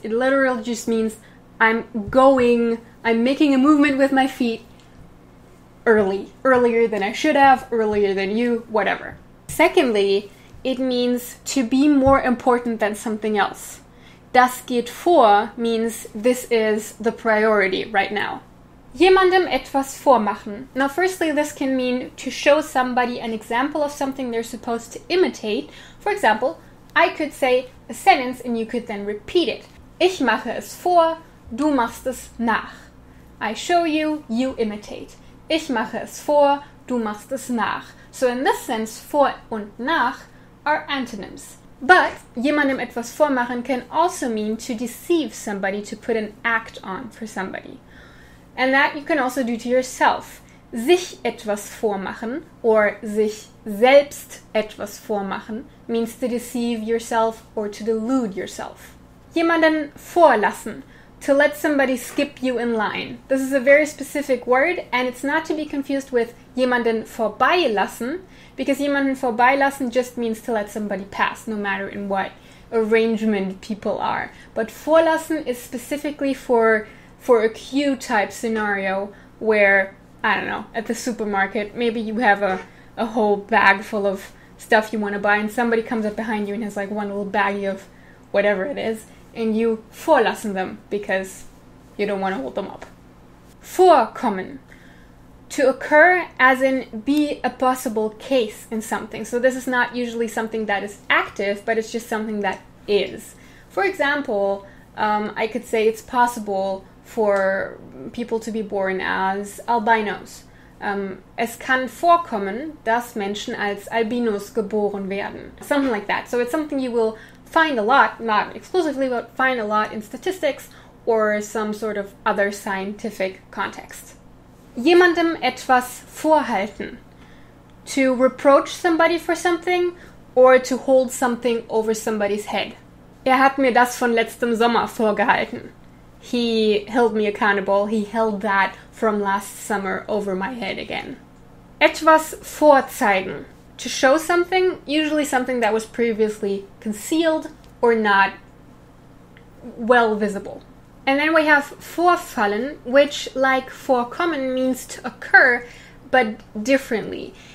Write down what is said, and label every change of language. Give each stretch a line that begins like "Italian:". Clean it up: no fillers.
English: It literally just means I'm making a movement with my feet earlier than I should have, earlier than you, whatever. Secondly, it means to be more important than something else.
German: Das geht vor
English: means this is the priority right now.
German: Jemandem etwas vormachen.
English: Now, firstly, this can mean to show somebody an example of something they're supposed to imitate. For example, I could say a sentence and you could then repeat it.
German: Ich mache es vor, du machst es nach.
English: I show you, you imitate.
German: Ich mache es vor, du machst es nach.
English: So in this sense, vor und nach are antonyms. But jemandem etwas vormachen can also mean to deceive somebody, to put an act on for somebody. And that you can also do to yourself. Sich etwas vormachen or sich selbst etwas vormachen means to deceive yourself or to delude yourself. Jemanden vorlassen, to let somebody skip you in line. This is a very specific word and it's not to be confused with jemanden vorbeilassen, because jemanden vorbeilassen just means to let somebody pass, no matter in what arrangement people are. But vorlassen is specifically for a queue type scenario where, I don't know, at the supermarket, maybe you have a whole bag full of stuff you want to buy and somebody comes up behind you and has like one little baggie of whatever it is, and you vorlassen them because you don't want to hold them up. Vorkommen. To occur as in be a possible case in something. So this is not usually something that is active, but it's just something that is. For example, I could say it's possible for people to be born as albinos.
German: Es kann vorkommen, dass Menschen als Albinos geboren werden.
English: Something like that. So it's something you will find a lot, not exclusively, but find a lot in statistics or some sort of other scientific context. Jemandem etwas vorhalten. To reproach somebody for something or to hold something over somebody's head.
German: Er hat mir das von letztem Sommer vorgehalten.
English: He held me accountable. He held that from last summer over my head again. Etwas vorzeigen. To show something, usually something that was previously concealed or not well visible. And then we have vorfallen, which, like vorkommen, means to occur, but differently.